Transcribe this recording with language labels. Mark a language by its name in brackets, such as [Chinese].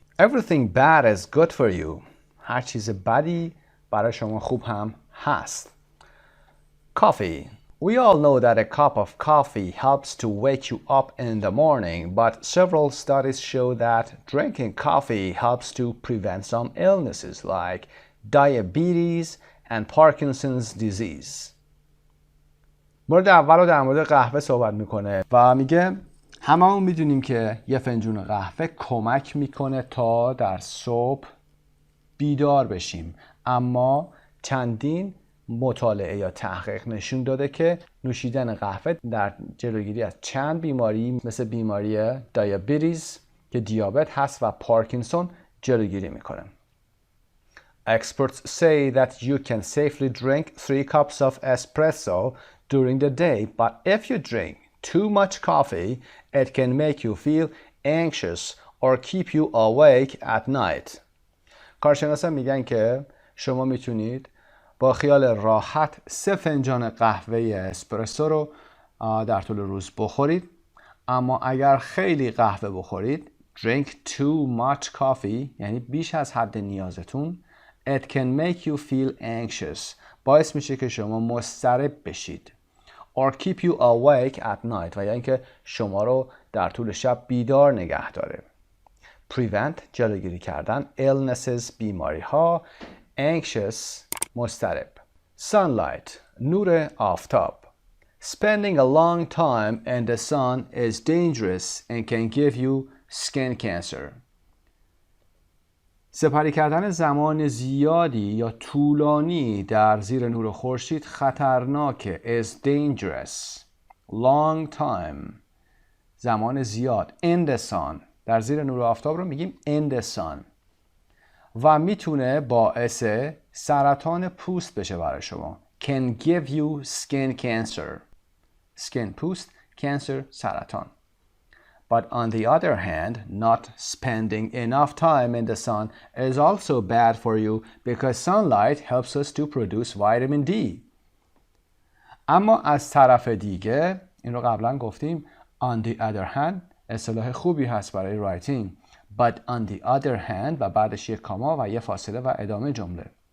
[English] Everything bad is good for you. [Persian] هر چیز بدی برای شما خوب هم هست. [English] Coffee. We all know that a cup of coffee helps to wake you up in the morning, but several studies show that drinking coffee helps to prevent some illnesses like diabetes and Parkinson's disease. [Persian] مورد اول رو در مورد قهوه صحبت میکنه و میگه هممون میدونیم که یه فنجون قهوه کمک میکنه تا در صبح بیدار بشیم، اما چندین مطالعه یا تحقیق نشون داده که نوشیدن قهوه در جلوگیری از چند بیماری مثل بیماری دیابتیس که دیابت هست و پارکینسون جلوگیری میکنه. [English] Experts say that you can safely drink 3 cups of espresso during the day, but if you drink too much coffee, it can make you feel anxious or keep you awake at night. [Persian] کارشناسان میگن که شما میتونید با خیال راحت 3 فنجان قهوه اسپرسو رو در طول روز بخورید، اما اگر خیلی قهوه بخورید [English] drink too much coffee [Persian] یعنی بیش از حد نیازتون [English] it can make you feel anxious [Persian] باعث میشه که شما مضطرب بشید [English] or keep you awake at night [Persian] و یا اینکه شما رو در طول شب بیدار نگه داره. prevent جلوگیری کردن، illnesses بیماری ها، anxious مضطرب. sunlight نور آفتاب. [English] Spending a long time in the sun is dangerous and can give you skin cancer. [Persian] سپری کردن زمان زیادی یا طولانی در زیر نور خورشید خطرناکه. [English] is dangerous. long time [Persian] زمان زیاد. [English] in the sun [Persian] در زیر نور آفتاب رو میگیم in the sun و میتونه باعث سرطان پوست بشه برای شما. [English] can give you skin cancer. [Persian] skin پوست، cancer سرطان. [English] But on the other hand, not spending enough time in the sun is also bad for you because sunlight helps us to produce vitamin D. [Persian] اما از طرف دیگه، این رو قبلا گفتیم، [English] on the other hand [Persian] اصطلاح خوبی هست برای writing. [English] But on the other hand [Persian] و بعدش یک کاما و یه فاصله و ادامه جمله.